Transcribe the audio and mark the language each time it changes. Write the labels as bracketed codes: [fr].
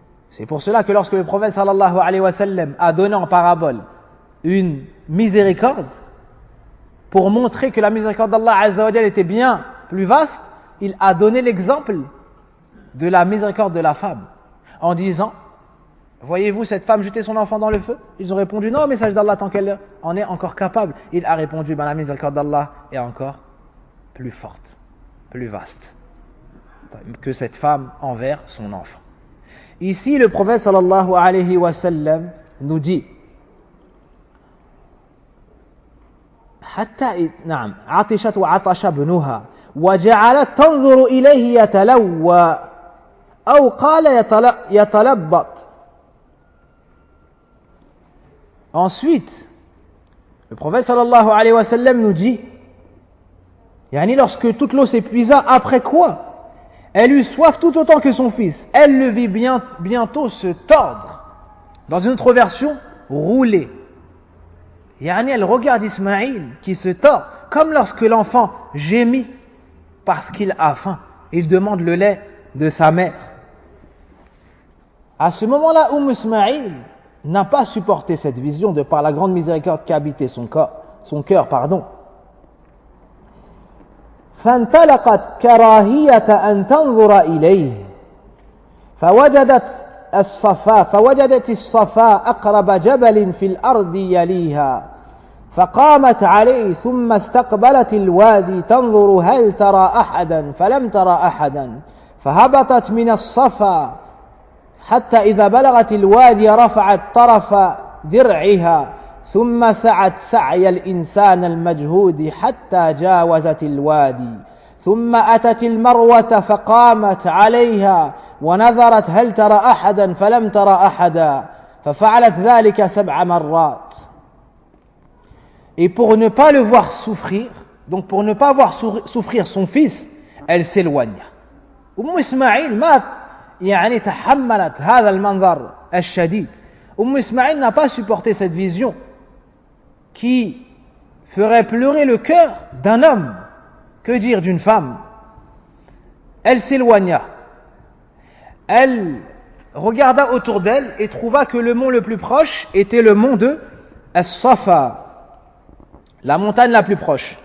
[fr] C'est pour cela que lorsque le prophète sallallahu alayhi wa sallam a donné en parabole une miséricorde, pour montrer que la miséricorde d'Allah Azza wa Jal était bien plus vaste, il a donné l'exemple de la miséricorde de la femme, en disant: voyez-vous cette femme jeter son enfant dans le feu? Ils ont répondu: non, message d'Allah, tant qu'elle en est encore capable. Il a répondu: la miséricorde d'Allah est encore plus forte, plus vaste que cette femme envers son enfant. Ici, le prophète sallallahu alayhi wa sallam nous dit: [ar] حتى نعم عطشت وعطش ابنها وجعلت تنظر إليه يتلوى أو قال يتلبط. [fr] Ensuite, le prophète sallallahu alayhi wa sallam nous dit, lorsque toute l'eau s'épuisa, après quoi elle eut soif tout autant que son fils. Elle le vit bientôt se tordre. Dans une autre version, rouler. Elle regarde Ismaïl qui se tord, comme lorsque l'enfant gémit parce qu'il a faim. Il demande le lait de sa mère. À ce moment-là, Ismaïl n'a pas supporté cette vision de par la grande miséricorde qu'habitait son cœur. [ar] فانطلقت كراهية أن تنظر إليه فوجدت الصفا أقرب جبل في الأرض يليها فقامت عليه ثم استقبلت الوادي تنظر هل ترى أحدا فلم ترى أحدا فهبطت من الصفا حتى إذا بلغت الوادي رفعت طرف درعها ثم سعت سعي الإنسان المجهود حتى جاوزت الوادي ثم أتت المروة فقامت عليها ونظرت هل ترى أحدا فلم ترى أحدا ففعلت ذلك 7 مرات. [fr] Et pour ne pas le voir souffrir, donc pour ne pas voir souffrir son fils, elle s'éloigna. [ar] Ismaïl تحملت هذا المنظر الشديد. [fr] Ismaïl n'a pas supporté cette vision qui ferait pleurer le cœur d'un homme, que dire d'une femme. Elle s'éloigna. Elle regarda autour d'elle et trouva que le mont le plus proche était le mont de As-Safa, la montagne la plus proche.